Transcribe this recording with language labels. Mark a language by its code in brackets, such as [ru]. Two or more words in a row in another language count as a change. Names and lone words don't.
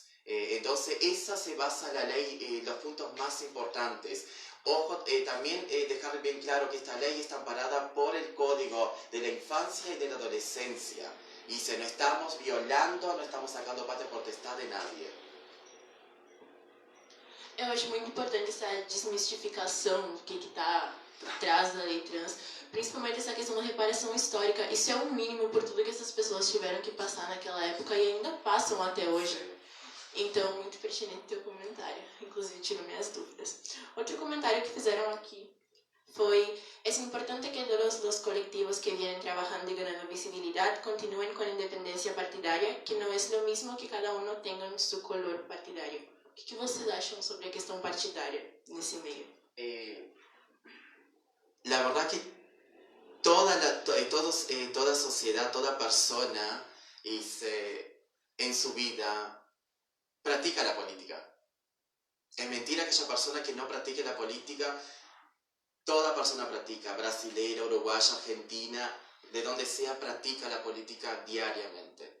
[es] Entonces, esa se basa la ley, los puntos más importantes. Ojo, también dejar bien claro que esta ley está amparada por el Código de la Infancia y de la Adolescencia. Y no estamos violando, no estamos sacando patria potestad de nadie. [pt] Eu acho muito importante essa desmistificação do que está atrás da lei trans, principalmente essa questão da reparação histórica. Isso é o mínimo por tudo que essas pessoas tiveram que passar naquela época e ainda passam até hoje. Então, muito pertinente teu comentário, inclusive tiro minhas dúvidas. Outro comentário que fizeram aqui foi: [es] es importante que todos los colectivos que vienen trabajando y ganando visibilidad continúen con independencia partidaria, que no es lo mismo que cada uno tenga su color partidario. [pt] O que vocês acham sobre a questão partidária nesse meio? [es] La verdad que toda sociedad, toda persona en su vida practica la política. Es mentira aquella persona que no practique la política. Toda persona practica, brasilera, uruguaya, argentina, de donde sea, practica la política diariamente.